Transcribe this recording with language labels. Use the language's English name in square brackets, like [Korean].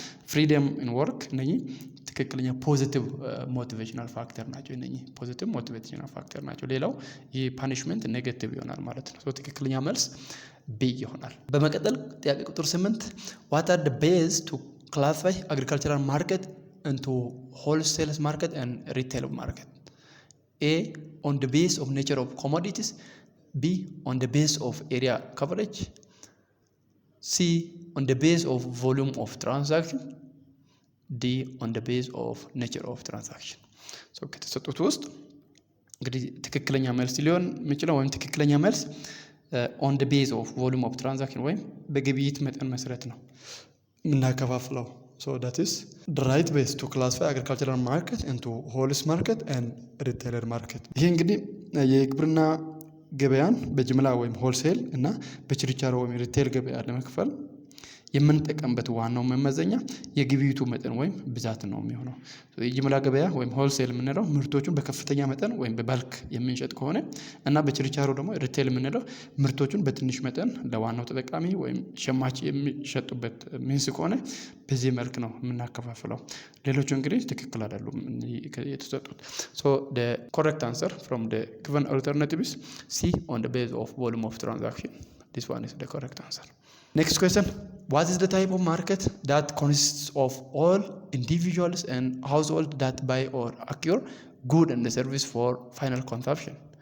[Amharic] ፍሪደም ኢን ወርክ እነኚህ ትክክለኛ ፖዚቲቭ ሞቲቬሽናል ፋክተር ናቸው። እነኚህ ፖዚቲቭ ሞቲቬሽናል ፋክተር ናቸው። ሌላው ይህ ፓኒሽመንት ኔጌቲቭ ይሆናል ማለት ነው። ትክክለኛ መልስ ቢ ይሆናል። በመቀጠል ጥያቄ ቁጥር 8 [English] ዋት አር ዘ ቤዝ ቱ ክላሲፋይ አግሪካልቸራል ማርኬት ኢንቱ ሆልሴል ማርኬት ኤንድ ሪቴል ማርኬት? ኤ ኦን ዘ ቤዝ ኦፍ ኔቸር ኦፍ ኮሞዲቲስ፣ B on the base of area coverage, C on the base of volume of transaction, D on the base of nature of transaction። [Amharic] ከተሰጡት ውስጥ እንግዲህ ትክክለኛ መልስ [English] ሊሆን የሚችለው ወይም ትክክለኛ መልስ on the base of volume of transaction [Amharic] ወይም በግብይት መጠን መሰረት ነው የምናከፋፍለው [English] So that is the right way to classify agricultural market into wholesale market and retailer market። [Amharic] ይሄ እንግዲህ የግብርና ገበያን በጅምላ ወይም ሆልሴል እና በችርቻሮ ወይም ሪቴል ገበያ ለመክፈል የምንጠቀምበት ዋናው መመዘኛ የግብይቱ መጠን ወይም ብዛት ነው የሚሆነው። የጅምላ ገበያ ወይም ሆልሴል የምንለው ምርቶቹን በከፍተኛ መጠን ወይም በባልክ የምንሸጥ ከሆነ እና በችርቻሮ ደግሞ ሪቴል የምንለው ምርቶቹን በትንሽ መጠን ለዋናው ተጠቃሚ ወይም ሸማች የሚሸጡበት ሚንስ ከሆነ በዚህ መልክ ነው የምናከፋፍለው። ሌሎቹ እንግዲህ ትክክል አይደሉም የተሰጡት። [English] So the correct answer from the given alternative is C on the base of volume of transaction. This one is the correct answer. Next question, what is the type of market that consists of all individuals and households that buy or acquire good and service for final consumption?